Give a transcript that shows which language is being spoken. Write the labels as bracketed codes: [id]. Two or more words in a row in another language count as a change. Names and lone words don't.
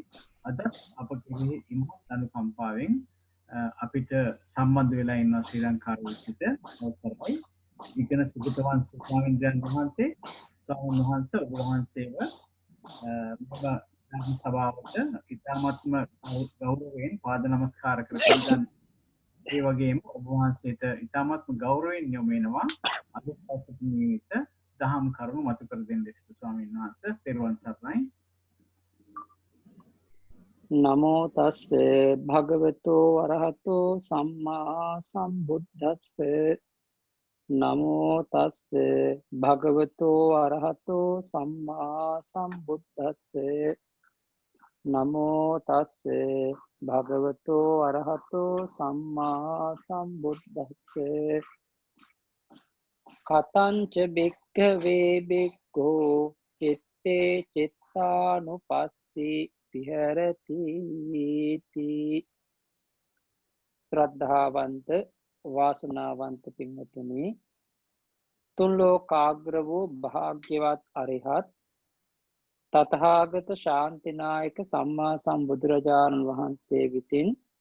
[si] අද අප කෙරෙහි ඉමහත් අනුකම්පාවෙන් අපිට සම්බන්ධ වෙලා ඉන්න ශ්‍රී ලංකාවේ සිට අවසරයි ඉගෙන සුගතවංශ ස්වාමීන් වහන්සේ ඔබ වහන්සේව ධර්ම සභාවට ඉතාමත්ම ගෞරවයෙන් පාද නමස්කාර කරගන්න. ඒ වගේම ඔබ වහන්සේට ඉතාමත්ම ගෞරවයෙන් යොමු වෙනවා අද පසුපස නිමිත දහම් කරුණු මතු කර දෙන්න සිටු ස්වාමීන් වහන්සේ. තෙරුවන් සරණයි. [pi] නමෝ තස්සේ භගවතෝ අරහතෝ සම්මා සම්බුද්දස්සේ නමෝ තස්සේ භගවතෝ අරහතෝ සම්මා සම්බුද්දස්සේ නමෝ තස්සේ භගවතෝ අරහතෝ සම්මා සම්බුද්දස්සේ කතංච බික්ඛවේ බික්ඛෝ චිත්තේ චිත්තානුපස්සී විහෙරති. [si] ශ්‍රද්ධාවන්ත වාසනාවන්ත පින්වතුනි, තුන් ලෝකාග්‍ර වූ භාග්‍යවත් අරිහත් තථාගත ශාන්තිනායක සම්මා සම්බුදුරජාණන් වහන්සේ විසින්